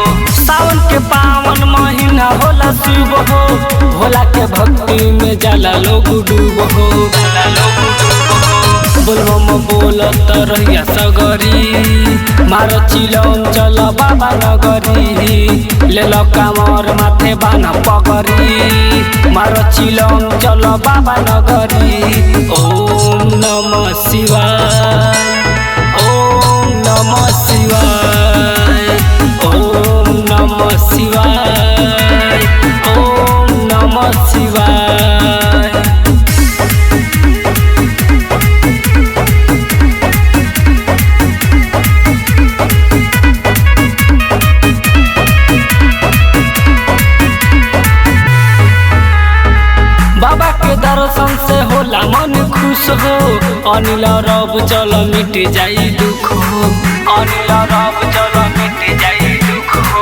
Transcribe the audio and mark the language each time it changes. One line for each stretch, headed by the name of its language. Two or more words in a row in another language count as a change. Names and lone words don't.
Bhojpuri: सावन के पावन महीना होला शुभ हो भोला के भक्ति में जाला लोग डूब हो बोलबम बोलत रहिया सगरी मार चिलम चल बाबा नगरी लेल कामर माथे बाना पगरी मार चिलम चल बाबा नगरी।
Sanskrit: ओम नमः शिवाय। ओम नमः शिवाय। ओम नमः शिवाय। ओम नमः शिवाय।
Bhojpuri: बाबा के दर्शन से होला मन खुश हो अनिल रब चल मिट जाई दुख हो अनिल रब चल मिट जाई दुख हो।